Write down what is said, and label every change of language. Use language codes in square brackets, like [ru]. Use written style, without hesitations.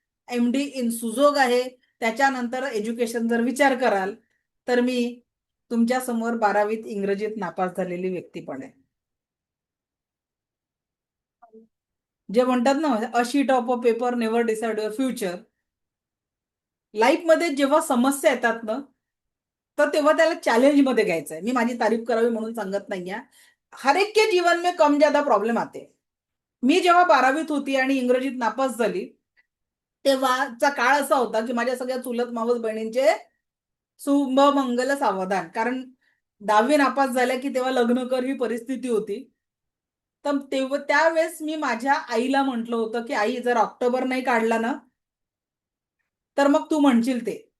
[mr] MD in सुजोग आहे. त्याच्यानंतर education जर विचार कराल तर मी तुमच्या समोर 12वीत इंग्रजीत नापास झालेली व्यक्ती पण आहे. जे म्हणतात ना, [en] A sheet of a paper never decide your future. [mr] Life मध्ये जेव्हा समस्या येतात ना, तर तेव्हा त्याला चॅलेंज मध्ये घ्यायचं आहे. मी माझी तारीफ करावी म्हणून सांगत नाहीये. [hi] हर एक के जीवन में कम ज्यादा प्रॉब्लेम आते. [mr] मी जेव्हा 12वीत होती आणि इंग्रजीत नापास झाली तेव्हाचा काळ असा होता की माझ्या सगळ्या चुलत मावस बहिणींचे शुभ मंगल सावधान. कारण 10वी नापास झाल्या की तेव्हा लग्न कर ही परिस्थिती होती. तर तेव्हा त्यावेळेस मी माझ्या आईला म्हटलं होतं की आई, जर ऑक्टोबर नाही काढला ना तर मग तू म्हणशील ते.